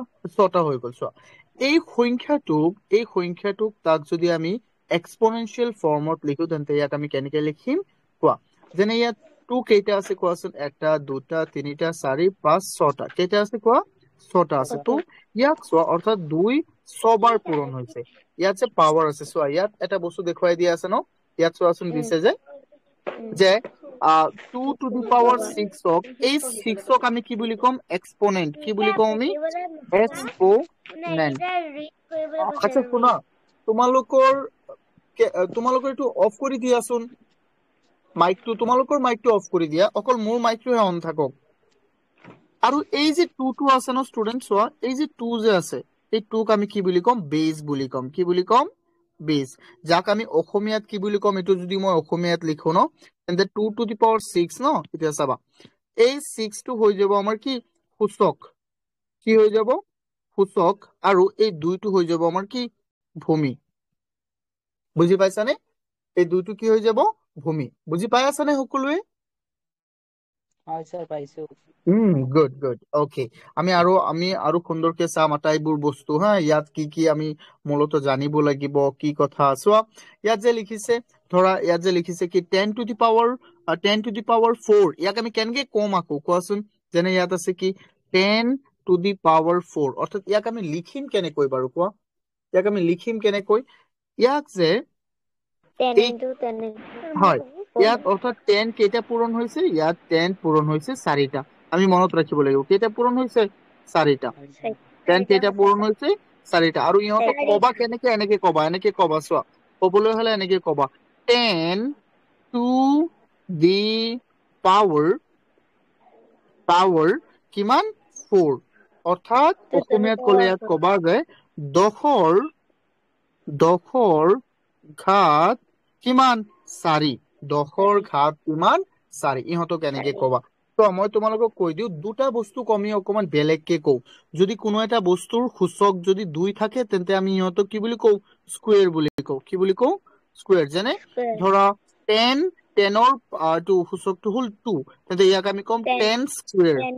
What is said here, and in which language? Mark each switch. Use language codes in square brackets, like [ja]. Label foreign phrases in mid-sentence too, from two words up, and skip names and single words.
[as] 6টা হৈ গ'ল চোৱা এই সংখ্যাটোক তাক যদি আমি [en] exponential form [as] লিখো তেন্তে ইয়াক আমি কেনেকৈ লিখিম কোৱা যেনে ইয়াত 2 কেইটা আছে কোৱাচোন 1 2 3 4 5 6টা কেইটা আছে কোৱা 6টা আছে তো ইয়াক চোৱা অৰ্থাৎ 2 6 বাৰ পূৰণ হৈছে ইয়াত যে পাৱাৰ আছে চোৱা ইয়াত এটা বস্তু দেখুৱাই দিয়া আছে ন ইয়াত চোৱাচোন দিছে যে 2 [en] to the power [as] 6 ক এই 6 ক আমি কি বুলি কম এক্সপোনেন্ট কি বুলি কম আমি এক্সপোনেন্ট আচ্ছা শুনা তোমালোকৰ এইটো অফ কৰি দিয়াচোন তোমালোকৰ মাইকটো অফ কৰি দিয়া অকল মোৰ মাইকটোহে অন থাকক আৰু এই যে 2 আছে ন ষ্টুডেন্ট চোৱা এই যে 2 যে আছে এই 2ক আমি কি বুলি কম বেজ বুলি কম কি বুলি কম বেজ যাক আমি অসমীয়াত কি বুলি কম এটো যদি মই অসমীয়াত লিখো ন তেন্তে 2 [en] to the power [as] 6 ন এতিয়া চাবা এই 6 টো হৈ যাব আমাৰ কি সূচক কি হৈ যাব সূচক আৰু এই 2 টো হৈ যাব আমাৰ কি ভূমি বুজি পাইছানে এই 2 টো কি হৈ যাব ভূমি বুজি পাই আছানে সকলোৱে হয় স্যার পাইছো [en] good okay [as] আমি আৰু সুন্দৰকে চাম আটাইবোৰ বস্তু হা ইয়াত কি আমি মূলত জানিব লাগিব কি কথা চোৱা ইয়াত যে লিখিছে ধৰা ইয়াত যে লিখিছে কি 10 [en] to the power [as] 4 ইয়াক আমি কেনেকৈ কম আকৌ কোৱাচোন যেনে ইয়াত আছে কি 10 [en] to the power [as] 4 অৰ্থাৎ ইয়াক আমি লিখিম কেনেকৈ বাৰু কোৱা ইয়াক আমি লিখিম কেনেকৈ ইয়াক যে [en] 10 into 10 [as] হয় ইয়াত অৰ্থাৎ 10 কেইটা পূৰণ হৈছে ইয়াত 10 পূৰণ হৈছে 4টা আমি মনত ৰাখিব লাগিব কেইটা পূৰণ হৈছে 4টা 10 কেইটা পূৰণ হৈছে 4টা আৰু ইহঁতক কবা কেনেকৈ এনেকৈ কবা চোৱা ক'বলৈ হলে এনেকৈ কবা 10 [en] to the [as] power কিমান 4 অৰ্থাৎ অসমীয়াত ক'লে ইয়াত কবা যে 10ৰ ঘাত কিমান 4 10ৰ ঘাত কিমান 4 ইহঁতক এনেকৈ কবা তো মই তোমালোকক কৈ দিও দুটা বস্তু কমি অকমান বেলেগকে কওঁ যদি কোনো এটা বস্তুৰ সূচক যদি 2 থাকে তেন্তে আমি ইহঁতক কি বুলি কওঁ স্কয়াৰ বুলি কওঁ কি বুলি কওঁ স্কয়াৰ যেনে ধৰা 10ৰ টো সূচকটো হ'ল 2 তেন্তে ইয়াক আমি কম 10 স্কয়াৰ